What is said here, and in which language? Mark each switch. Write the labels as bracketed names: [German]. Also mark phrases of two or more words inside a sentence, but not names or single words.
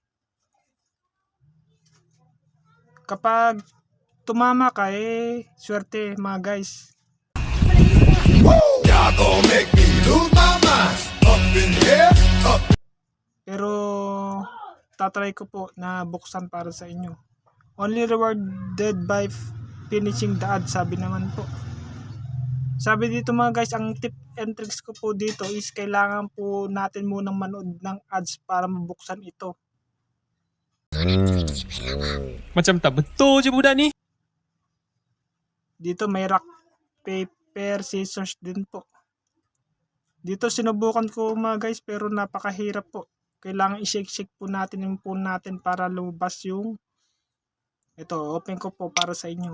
[Filipino] Kapag tumama ka swerte mga guys. Pero tatry ko po na buksan para sa inyo. [English] Only rewarded by finishing the ad, [Filipino] sabi naman po. Sabi dito mga guys, ang [English] tip and tricks [Filipino] ko po dito is kailangan po natin munang manood ng ads para mabuksan ito. [Malay] Macam tak betul je budak ni. [Filipino] Dito may [English] rock, paper, scissors [Filipino] din po. Dito sinubukan ko mga guys pero napakahirap po. Kailangan i-shake po natin yung phone natin para lumabas yung ito, open ko po para sa inyo.